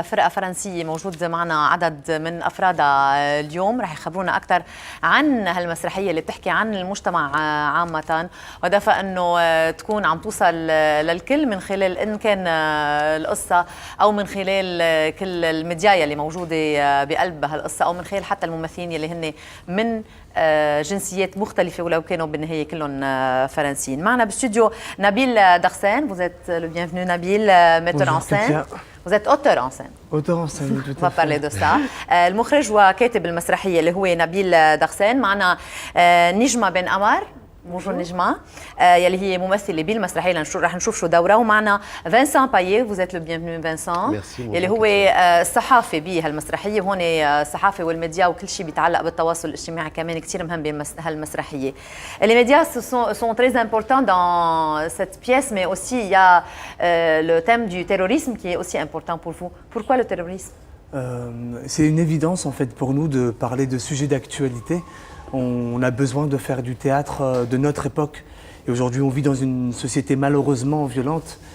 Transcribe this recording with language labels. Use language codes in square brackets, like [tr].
[ar] فرقة فرنسية موجود معنا عدد من أفرادها اليوم، رح يخبرونا أكثر عن هالمسرحية اللي بتحكي عن المجتمع عامة، وهدفها أنه تكون عم توصل للكل من خلال إن كان القصة أو من خلال كل الميديايا اللي موجودة بقلب هالقصة أو من خلال حتى الممثلين اللي هن من جنسيات مختلفة ولو كانوا بالنهاية كلهم فرنسيين. معنا باستوديو نبيل دارسين. [fr] Vous êtes le bienvenu Nabil, metteur en scène. Vous êtes auteur en scène. Auteur en scène, tout à fait. On va parler de ça. [ar] المخرج وكاتب المسرحية اللي هو نبيل دارسين. معنا نجمة بن أمر. بونجور نجمة يلي هي ممثلة بالمسرحية، رح نشوف شو دورها. ومعنا فينسان بايي. [fr] Vous êtes le bienvenu Vincent. [ar] يلي هو الصحافي بهالمسرحية. هون الصحافة والميديا وكل شيء بيتعلق بالتواصل الاجتماعي كمان كثير مهم بهالمسرحية. [fr] Les médias sont très importants dans cette pièce, mais aussi il y a le thème du terrorisme qui est aussi important pour vous. Pourquoi le terrorisme? C'est une évidence en fait pour nous de parler de sujets d'actualité. On a besoin de faire du théâtre de notre époque. Et aujourd'hui, on vit dans une société malheureusement violente.